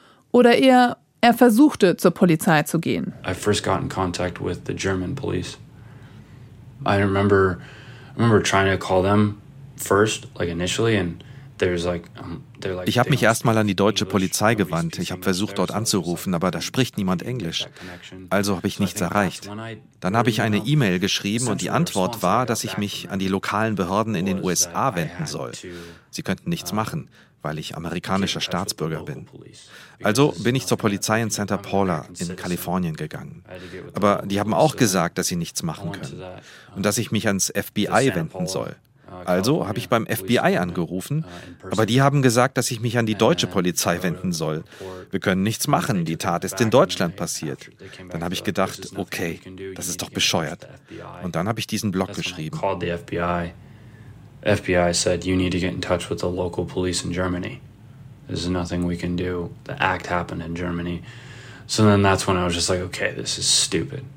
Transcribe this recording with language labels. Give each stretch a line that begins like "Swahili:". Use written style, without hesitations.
German: Oder eher, er versuchte zur Polizei zu gehen.
English: I first got in contact with the German police. I remember trying to call them.
German: Ich habe mich erst mal an die deutsche Polizei gewandt. Ich habe versucht, dort anzurufen, aber da spricht niemand Englisch. Also habe ich nichts erreicht. Dann habe ich eine E-Mail geschrieben und die Antwort war, dass ich mich an die lokalen Behörden in den USA wenden soll. Sie könnten nichts machen, weil ich amerikanischer Staatsbürger bin. Also bin ich zur Polizei in Santa Paula in Kalifornien gegangen. Aber die haben auch gesagt, dass sie nichts machen können und dass ich mich ans FBI wenden soll. Also habe ich beim FBI angerufen, aber die haben gesagt, dass ich mich an die deutsche Polizei wenden soll. Wir können nichts machen, die Tat ist in Deutschland passiert. Dann habe ich gedacht, okay, das ist doch bescheuert. Und dann habe ich diesen Blog geschrieben.
English: FBI said you need to get in touch with the local police in Germany. There's nothing we can do. The act happened in Germany. So then that's when I was just like, okay, this is stupid.